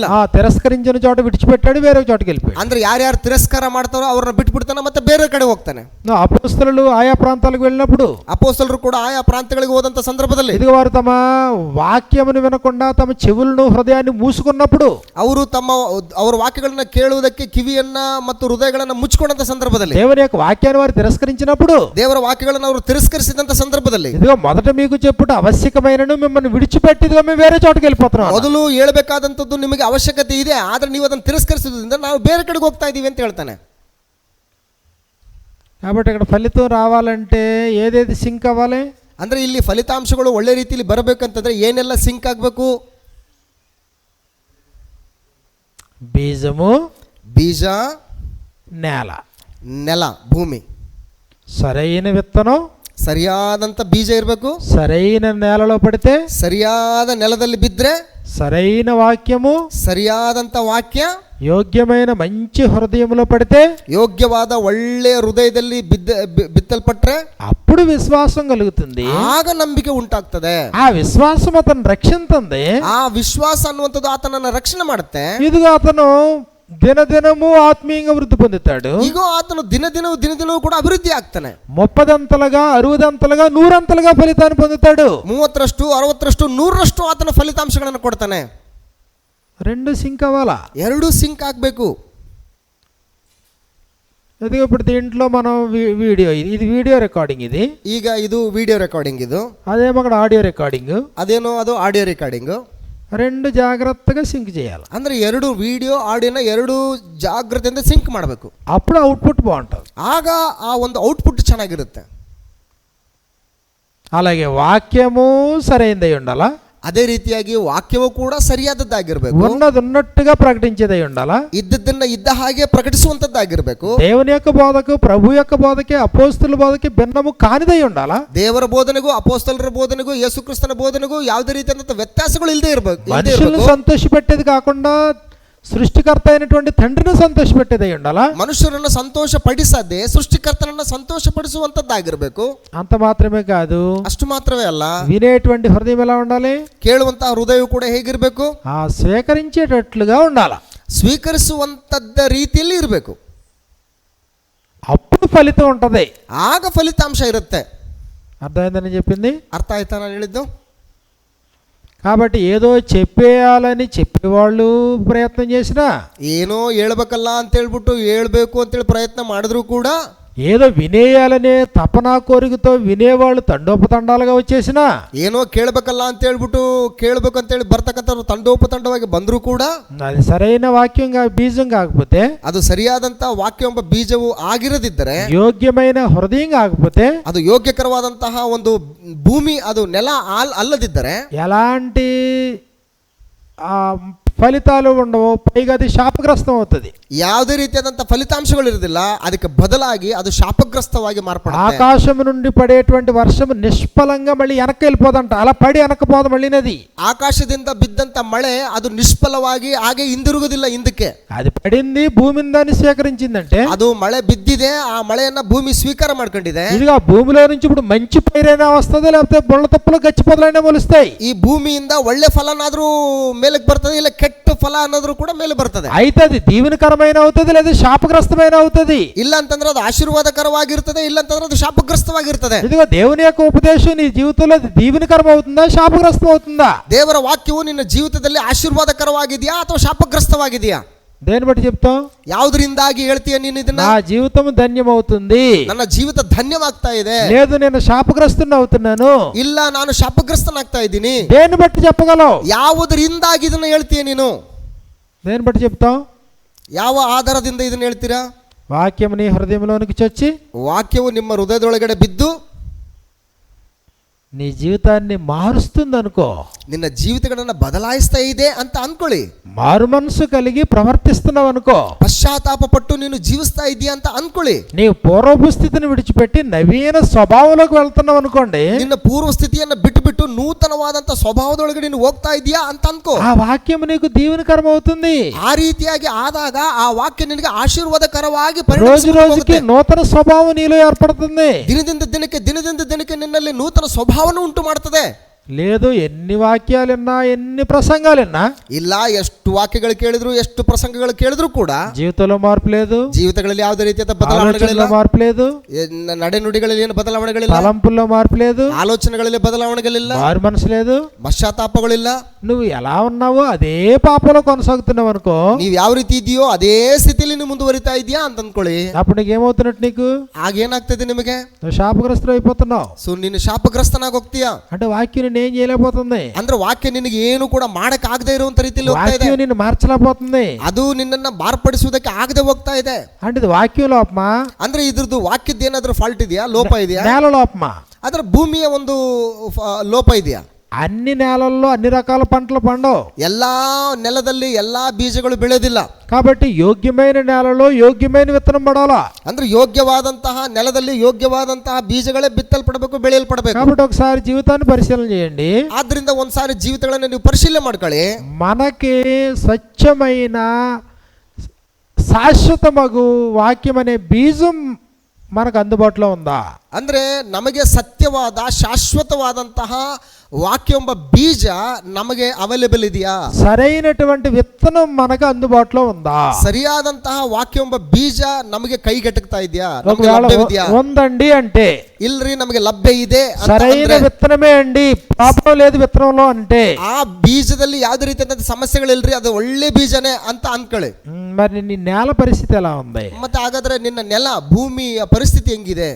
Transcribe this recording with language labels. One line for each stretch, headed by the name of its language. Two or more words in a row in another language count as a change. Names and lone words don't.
Telugu: తిరస్కరించిన చోట విడిచిపెట్టాడు, వేరే చోటకి వెళ్ళిపోయాడు.
Kannada: ಅಂದ್ರೆ ಯಾರ್ಯಾರು ತಿರಸ್ಕಾರ ಮಾಡ್ತಾರೋ ಅವ್ರನ್ನ ಬಿಟ್ಬಿಡ್ತಾನೆ, ಮತ್ತೆ ಬೇರೆ ಕಡೆ ಹೋಗ್ತಾನೆ.
Telugu: అపోస్తలులు ఆయా ప్రాంతాలకు వెళ్ళినప్పుడు
Kannada: ಅಪೊಸ್ತಲರು ಕೂಡ ಆಯಾ ಪ್ರಾಂತ್ಯಗಳಿಗೆ ಹೋದಂತ ಸಂದರ್ಭದಲ್ಲಿ
Telugu: ఇదిగో వారు తమ వాక్యమును వినకుండా తమ చెవులను హృదయాన్ని మూసుకున్నప్పుడు,
Kannada: ಅವರು ಅವರ ವಾಕ್ಯಗಳನ್ನ ಕೇಳುವುದಕ್ಕೆ ಕಿವಿಯನ್ನ ಮತ್ತು ಹೃದಯಗಳನ್ನ ಮುಚ್ಚಿಕೊಂಡಂತ ಸಂದರ್ಭದಲ್ಲಿ,
Telugu: దేవుని యొక్క వాక్యాన్ని వారు తిరస్కరించినప్పుడు,
Kannada: ದೇವರ ವಾಕ್ಯಗಳನ್ನು ಅವರು ತಿರಸ್ಕರಿಸಿದಂತ ಸಂದರ್ಭದಲ್ಲಿ,
Telugu: ఇదిగో మొదట మీకు చెప్పుట ఆవశ్యకమైనను మిమ్మల్ని విడిచిపెట్టి ఇదిగో మేము వేరే చోటకి వెళ్ళిపోతున్నాం.
Kannada: ಮೊದಲು ಹೇಳಬೇಕಾದಂತದ್ದು ನಿಮಗೆ ಅವಶ್ಯಕತೆ ಇದೆ, ಆದ್ರೆ ನೀವು ಅದನ್ನು ತಿರಸ್ಕರಿಸಿದ್ರಿಂದ ನಾವು ಬೇರೆ ಕಡೆಗೆ ಹೋಗ್ತಾ ಇದೀವಿ ಅಂತ ಹೇಳ್ತಾನೆ.
Telugu: కాబట్టి ఇక్కడ ఫలితం రావాలంటే ఏదేది సింక్ అవ్వాలి?
Kannada: ಅಂದ್ರೆ ಇಲ್ಲಿ ಫಲಿತಾಂಶಗಳು ಒಳ್ಳೆ ರೀತಿಯಲ್ಲಿ ಬರಬೇಕಂತಂದ್ರೆ ಏನೆಲ್ಲ ಸಿಂಕ್ ಆಗಬೇಕು?
Telugu: బీజము,
Kannada: ಬೀಜ,
Telugu: నేల,
Kannada: ನೆಲ ಭೂಮಿ,
Telugu: సరైన విత్తనం
Kannada: ಸರಿಯಾದಂತ ಬೀಜ ಇರಬೇಕು.
Telugu: సరైన నేలలో పడితే,
Kannada: ಸರಿಯಾದ ನೆಲದಲ್ಲಿ ಬಿದ್ದರೆ,
Telugu: సరైన వాక్యము
Kannada: ಸರಿಯಾದಂತ ವಾಕ್ಯ
Telugu: ಯೋಗ್ಯమైన మంచి హృదయంలో పడితే,
Kannada: ಯೋಗ್ಯವಾದ ಒಳ್ಳೆಯ ಹೃದಯದಲ್ಲಿ ಬಿತ್ತಲ್ಪಟ್ರೆ
Telugu: అప్పుడు విశ్వాసం కలుగుతుంది.
Kannada: ಆಗ ನಂಬಿಕೆ ಉಂಟಾಗ್ತದೆ.
Telugu: ఆ విశ్వాసం అతను రక్షిస్తుంది.
Kannada: ಆ ವಿಶ್ವಾಸ ಅನ್ನುವಂಥದ್ದು ಆತನನ್ನ ರಕ್ಷಣೆ ಮಾಡುತ್ತೆ.
Telugu: ఇదిగో అతను దినదినము ఆత్మీయంగా వృద్ధి పొందుతాడు.
Kannada: ಈಗ ಆತನು ದಿನದಿನವೂ ಕೂಡ ಅಭಿವೃದ್ಧಿ ಆಗ್ತಾನೆ.
Telugu: 30దంతలుగా 60దంతలుగా 100ంతలుగా ఫలితాన్ని పొందుతాడు.
Kannada: 30ರಷ್ಟು 60ರಷ್ಟು 100ರಷ್ಟು ಆತನ ಫಲಿತಾಂಶಗಳನ್ನು ಕೊಡ್ತಾನೆ.
Telugu: రెండు సింక్ అవ్వాలా?
Kannada: ಎರಡು ಸಿಂಕ್ ಆಗಬೇಕು.
Telugu: ఇదిగో ఇప్పుడు దీంట్లో మనం వీడియో, ఇది
English: video recording,
Telugu: ఇది
Kannada: ಈಗ ಇದು
English: video recording,
Kannada: ಇದು
Telugu: అదేమో అక్కడ
English: audio recording.
Kannada: ಅದೇನೋ ಅದು
English: audio recording.
Telugu: రెండు జాగ్రత్తగా సింక్ చేయాలి.
Kannada: ಅಂದ್ರೆ ಎರಡು ವಿಡಿಯೋ ಆಡಿಯೋನ ಎರಡು ಜಾಗ್ರತೆಯಿಂದ ಸಿಂಕ್ ಮಾಡಬೇಕು.
Telugu: అప్పుడు అవుట్పుట్ బాగుంటుంది.
Kannada: ಆಗ ಆ ಒಂದು ಔಟ್ಪುಟ್ ಚೆನ್ನಾಗಿರುತ್ತೆ.
Telugu: అలాగే వాక్యము సరైనదై ఉండాలా,
Kannada: ಅದೇ ರೀತಿಯಾಗಿ ವಾಕ್ಯವೂ ಕೂಡ ಸರಿಯಾದದ್ದಾಗಿರ್ಬೇಕು.
Telugu: ఉన్నది ఉన్నట్టుగా ప్రకటించేదై ఉండాలా,
Kannada: ಇದ್ದದ್ದನ್ನ ಇದ್ದ ಹಾಗೆ ಪ್ರಕಟಿಸುವಂತದ್ದಾಗಿರ್ಬೇಕು.
Telugu: దేవుని యొక్క బోధకు, ప్రభు యొక్క బోధకి, అపోస్తుల బోధకి భిన్నము కానిదై ఉండాలా.
Kannada: ದೇವರ ಬೋಧನೆಗೂ ಅಪೊಸ್ತಲರ ಬೋಧನೆಗೂ ಯೇಸು ಕ್ರಿಸ್ತನ ಬೋಧನೆಗೂ ಯಾವುದೇ ರೀತಿಯಾದಂತ ವ್ಯತ್ಯಾಸಗಳು ಇಲ್ಲದೆ ಇರಬೇಕು.
Telugu: మనుషులను సంతోషపెట్టేది కాకుండా సృష్టికర్త అయినటువంటి తండ్రిని సంతోషపెట్టేదై ఉండాలా.
Kannada: ಮನುಷ್ಯರನ್ನು ಸಂತೋಷ ಪಡಿಸದೆ ಸೃಷ್ಟಿಕರ್ತನನ್ನ ಸಂತೋಷ ಪಡಿಸುವಂತದ್ದಾಗಿರ್ಬೇಕು.
Telugu: అంత మాత్రమే కాదు,
Kannada: ಅಷ್ಟು ಮಾತ್ರವೇ ಅಲ್ಲ,
Telugu: వినేటువంటి హృదయం ఎలా ఉండాలి?
Kannada: ಕೇಳುವಂತಹ ಹೃದಯ ಕೂಡ ಹೇಗಿರ್ಬೇಕು?
Telugu: స్వీకరించేటట్లుగా ఉండాలా,
Kannada: ಸ್ವೀಕರಿಸುವಂತದ್ದ ರೀತಿಯಲ್ಲಿ ಇರಬೇಕು.
Telugu: అప్పుడు ఫలితం ఉంటది,
Kannada: ಆಗ ಫಲಿತಾಂಶ ಇರುತ್ತೆ.
Telugu: అర్థమైందని చెప్పింది.
Kannada: ಅರ್ಥ ಆಯ್ತಾ ನಾನು ಹೇಳಿದ್ದು?
Telugu: కాబట్టి ఏదో చెప్పేయాలని చెప్పేవాళ్ళు ప్రయత్నం చేసినా,
Kannada: ಏನೋ ಹೇಳ್ಬೇಕಲ್ಲ ಅಂತ ಹೇಳ್ಬಿಟ್ಟು ಹೇಳ್ಬೇಕು ಅಂತೇಳಿ ಪ್ರಯತ್ನ ಮಾಡಿದ್ರು ಕೂಡ,
Telugu: ఏదో వినేయాలనే తపనా కోరికతో వినేవాళ్ళు తండోపతండాలుగా వచ్చేసినా,
Kannada: ಏನೋ ಕೇಳಬೇಕಲ್ಲ ಅಂತ ಹೇಳ್ಬಿಟ್ಟು ಕೇಳಬೇಕು ಅಂತೇಳಿ ಬರ್ತಕ್ಕಂಥವ್ರು ತಂಡೋಪತಂಡವಾಗಿ ಬಂದರೂ ಕೂಡ,
Telugu: అది సరైన వాక్యం బీజం కాకపోతే,
Kannada: ಅದು ಸರಿಯಾದಂತ ವಾಕ್ಯ ಎಂಬ ಬೀಜವು ಆಗಿರದಿದ್ದರೆ,
Telugu: ಯೋಗ್ಯమైన హృదయం కాకపోతే,
Kannada: ಅದು ಯೋಗ್ಯಕರವಾದಂತಹ ಒಂದು ಭೂಮಿ, ಅದು ನೆಲ ಅಲ್ಲದಿದ್ದರೆ
Telugu: ఎలాంటి ఫలితాలు ఉండవు, పైగా అది శాపగ్రస్తం అవుతుంది.
Kannada: ಯಾವುದೇ ರೀತಿಯಾದಂತಹ ಫಲಿತಾಂಶಗಳು ಇರುವುದಿಲ್ಲ, ಅದಕ್ಕೆ ಬದಲಾಗಿ ಅದು ಶಾಪಗ್ರಸ್ತವಾಗಿ ಮಾರ್ಪಡುತ್ತೆ.
Telugu: ఆకాశం నుండి పడేటువంటి వర్షం నిష్ఫలంగా మళ్ళీ వెనక్కి వెళ్ళిపోదంట, అలా పడి వెనక్కిపోదు మళ్ళీ నది.
Kannada: ಆಕಾಶದಿಂದ ಬಿದ್ದಂತ ಮಳೆ ಅದು ನಿಷ್ಫಲವಾಗಿ ಹಾಗೆ ಹಿಂದಿರುಗುವುದಿಲ್ಲ ಹಿಂದಕ್ಕೆ.
Telugu: అది పడింది, భూమిని దాన్ని స్వీకరించిందంటే,
Kannada: ಅದು ಮಳೆ ಬಿದ್ದಿದೆ, ಆ ಮಳೆಯನ್ನ ಭೂಮಿ ಸ್ವೀಕಾರ ಮಾಡ್ಕೊಂಡಿದೆ.
Telugu: ఇదిగా భూమిలో నుంచి ఇప్పుడు మంచి పైరైనా వస్తుంది, లేకపోతే బొళ్ళ తప్పులు గచ్చి పొదలైనా మొలుస్తాయి.
Kannada: ಈ ಭೂಮಿಯಿಂದ ಒಳ್ಳೆ ಫಲನಾದ್ರೂ ಮೇಲಕ್ಕೆ ಬರ್ತದೆ, ಇಲ್ಲ ಕೆಟ್ಟ ಫಲ ಅನ್ನೋದ್ರೂ ಕೂಡ ಮೇಲೆ ಬರ್ತದೆ.
Telugu: అయితే అది దీవెనకరమైన అవుతుంది, లేదా శాపగ్రస్తమైన అవుతుంది.
Kannada: ಇಲ್ಲ ಅಂತಂದ್ರೆ ಅದು ಆಶೀರ್ವಾದಕರವಾಗಿರ್ತದೆ, ಇಲ್ಲ ಅಂತಂದ್ರೆ ಅದು ಶಾಪಗ್ರಸ್ತವಾಗಿರ್ತದೆ.
Telugu: ఇదిగో దేవుని యొక్క ఉపదేశం నీ జీవితంలో దీవెనకరం అవుతుందా, శాపగ్రస్తం అవుతుందా?
Kannada: ದೇವರ ವಾಕ್ಯವು ನಿನ್ನ ಜೀವಿತದಲ್ಲಿ ಆಶೀರ್ವಾದಕರವಾಗಿದೆಯಾ ಅಥವಾ ಶಾಪಗ್ರಸ್ತವಾಗಿದೆಯಾ?
Telugu: దేని బట్టి చెప్తావు?
Kannada: ಯಾವುದರಿಂದಾಗಿ ಹೇಳ್ತೀಯ ನೀನು ಇದನ್ನ?
Telugu: నా జీవితం ధన్యమవుతుంది.
Kannada: ನನ್ನ ಜೀವಿತ ಧನ್ಯವಾಗ್ತಾ ಇದೆ.
Telugu: లేదు నేను శాపగ్రస్తుని అవుతున్నాను.
Kannada: ಇಲ್ಲ ನಾನು ಶಾಪಗ್ರಸ್ತನಾಗ್ತಾ ಇದ್ದೀನಿ.
Telugu: దేని బట్టి చెప్పగలవు?
Kannada: ಯಾವುದರಿಂದಾಗಿ ಇದನ್ನ ಹೇಳ್ತೀಯ ನೀನು?
Telugu: దేని బట్టి చెప్తావు?
Kannada: ಯಾವ ಆಧಾರದಿಂದ ಇದನ್ನ ಹೇಳ್ತೀರಾ?
Telugu: వాక్యం నీ హృదయంలోనికి చొచ్చి
Kannada: ವಾಕ್ಯವು ನಿಮ್ಮ ಹೃದಯದೊಳಗಡೆ ಬಿದ್ದು
Telugu: నీ జీవితాన్ని మారుస్తుంది అనుకో.
Kannada: ನಿನ್ನ ಜೀವಿತಗಳನ್ನ ಬದಲಾಯಿಸ್ತಾ ಇದೆ ಅಂತ ಅನ್ಕೊಳ್ಳಿ.
Telugu: మారు మనసు కలిగి ప్రవర్తిస్తున్నావు అనుకో.
Kannada: ಪಶ್ಚಾತ್ತಾಪ ಪಟ್ಟು ನೀನು ಜೀವಿಸ್ತಾ ಇದೀಯ ಅಂತ ಅನ್ಕೊಳ್ಳಿ.
Telugu: నీ పూర్వపు స్థితిని విడిచిపెట్టి నవీన స్వభావంలోకి వెళ్తున్నావు అనుకోండి.
Kannada: ನಿನ್ನ ಪೂರ್ವ ಸ್ಥಿತಿಯನ್ನ ಬಿಟ್ಟು ಬಿಟ್ಟು ನೂತನವಾದಂತ ಸ್ವಭಾವದೊಳಗಡೆ ನೀನು ಹೋಗ್ತಾ ಇದೀಯಾ ಅಂತ ಅನ್ಕೋ.
Telugu: ఆ వాక్యం నీకు దీవెనకరం అవుతుంది.
Kannada: ಆ ರೀತಿಯಾಗಿ ಆದಾಗ ಆ ವಾಕ್ಯ ನಿನಗೆ ಆಶೀರ್ವಾದಕರವಾಗಿ
Telugu: రోజు రోజుకి నూతన స్వభావం నీలో ఏర్పడుతుంది.
Kannada: ದಿನದಿಂದ ದಿನಕ್ಕೆ ನಿನ್ನಲ್ಲಿ ನೂತನ ಸ್ವಭಾವವನ್ನು ಉಂಟು ಮಾಡ್ತದೆ.
Telugu: లేదు ఎన్ని వాక్యాలున్నా ఎన్ని ప్రసంగాలున్నా
Kannada: ಇಲ್ಲ ಎಷ್ಟು ವಾಕ್ಯಗಳು ಕೇಳಿದ್ರು ಎಷ್ಟು ಪ್ರಸಂಗಗಳು ಕೇಳಿದ್ರು ಕೂಡ
Telugu: జీవితంలో మార్పు లేదు.
Kannada: ಜೀವಿತಗಳಲ್ಲಿ ಯಾವುದೇ ರೀತಿಯಾದ ಬದಲಾವಣೆಗಳಿಲ್ಲ.
Telugu: మార్పు లేదు.
Kannada: ನಡೆನುಡಿಗಳಲ್ಲಿ ಏನು ಬದಲಾವಣೆಗಳಿಲ್ಲ.
Telugu: తలంపుల్లో మార్పు లేదు.
Kannada: ಆಲೋಚನೆಗಳಲ್ಲಿ ಬದಲಾವಣೆಗಳಿಲ್ಲ.
Telugu: మారు మనసు లేదు.
Kannada: ಪಶ್ಚಾತ್ತಾಪಗಳಿಲ್ಲ.
Telugu: నువ్వు ఎలా ఉన్నావో అదే పాపంలో కొనసాగుతున్నావు అనుకో.
Kannada: ನೀವ್ ಯಾವ ರೀತಿ ಇದೆಯೋ ಅದೇ ಸ್ಥಿತಿಯಲ್ಲಿ ನೀವು ಮುಂದುವರಿತಾ ಇದೆಯಾ ಅಂತ ಅಂದ್ಕೊಳ್ಳಿ.
Telugu: అప్పుడు నీకేమవుతున్నట్టు? నీకు
Kannada: ಆಗೇನಾಗ್ತದೆ ನಿಮಗೆ?
Telugu: నువ్వు శాపగ్రస్తుడు అయిపోతున్నావు.
Kannada: ಸೊ ನೀನು ಶಾಪಗ್ರಸ್ತನಾಗಿ ಹೋಗ್ತೀಯಾ.
Telugu: అంటే వాక్యం ఏం చేయలేకపోతుంది.
Kannada: ಅಂದ್ರೆ ವಾಕ್ಯ ನಿನಗೆ ಏನು ಕೂಡ ಮಾಡಕ್ ಆಗದೆ ಇರುವಂತ ರೀತಿಯಲ್ಲಿ ಹೋಗ್ತಾ ಇದೆ.
Telugu: వాక్యం నిన్ను మార్చలేకపోతుంది.
Kannada: ಅದು ನಿನ್ನನ್ನ ಮಾರ್ಪಡಿಸುವುದಕ್ಕೆ ಆಗದೆ ಹೋಗ್ತಾ ಇದೆ.
Telugu: అంటే ఇది వాక్యం లోపమా?
Kannada: ಅಂದ್ರೆ ಇದ್ರದ್ದು ವಾಕ್ಯದ ಏನಾದ್ರೂ ಫಾಲ್ಟ್ ಇದೆಯಾ, ಲೋಪ ಇದೆಯಾ?
Telugu: నేల లోపమా?
Kannada: ಅದ್ರ ಭೂಮಿಯ ಒಂದು ಲೋಪ ಇದೆಯಾ?
Telugu: అన్ని నేలల్లో అన్ని రకాల పంటలు పండవు.
Kannada: ಎಲ್ಲಾ ನೆಲದಲ್ಲಿ ಎಲ್ಲಾ ಬೀಜಗಳು ಬೆಳೆಯೋದಿಲ್ಲ.
Telugu: కాబట్టి యోగ్యమైన నేలలో యోగ్యమైన విత్తనం పడాలా.
Kannada: ಅಂದ್ರೆ ಯೋಗ್ಯವಾದಂತಹ ನೆಲದಲ್ಲಿ ಯೋಗ್ಯವಾದಂತಹ ಬೀಜಗಳೇ ಬಿತ್ತಲ್ಪಡಬೇಕು, ಬೆಳೆಯಲ್ಪಡಬೇಕು.
Telugu: కాబట్టి ఒకసారి జీవితాన్ని పరిశీలన చేయండి.
Kannada: ಆದ್ರಿಂದ ಒಂದ್ಸಾರಿ ಜೀವಿತಗಳನ್ನ ನೀವು ಪರಿಶೀಲನೆ ಮಾಡ್ಕೊಳ್ಳಿ.
Telugu: మనకి స్వచ్ఛమైన శాశ్వతమగు వాక్యం అనే బీజం మనకు అందుబాటులో ఉందా?
Kannada: ಅಂದ್ರೆ ನಮಗೆ ಸತ್ಯವಾದ ಶಾಶ್ವತವಾದಂತಹ ವಾಕ್ಯ ಎಂಬ ಬೀಜ ನಮಗೆ ಅವೈಲೇಬಲ್ ಇದೆಯಾ?
Telugu: సరైనటువంటి విత్తనం మనకు అందుబాటులో ఉందా?
Kannada: ಸರಿಯಾದಂತಹ ವಾಕ್ಯ ಎಂಬ ಬೀಜ ನಮಗೆ ಕೈಗೆಟಕ್ತಾ ಇದೆಯಾ?
Telugu: ఉందండి అంటే
Kannada: ಇಲ್ರಿ ನಮಗೆ ಲಭ್ಯ ಇದೆ.
Telugu: సరైన విత్తనమే అండి, పాపం లేదు విత్తనంలో అంటే
Kannada: ಆ ಬೀಜದಲ್ಲಿ ಯಾವುದೇ ರೀತಿಯಾದ ಸಮಸ್ಯೆಗಳಿಲ್ರಿ, ಅದು ಒಳ್ಳೆ ಬೀಜನೇ ಅಂತ ಅನ್ಕೊಳ್ಳಿ.
Telugu: మరి నీ నేల పరిస్థితి ఎలా ఉంది?
Kannada: ಮತ್ತೆ ಹಾಗಾದ್ರೆ ನಿನ್ನ ನೆಲ ಭೂಮಿಯ ಪರಿಸ್ಥಿತಿ ಹೆಂಗಿದೆ?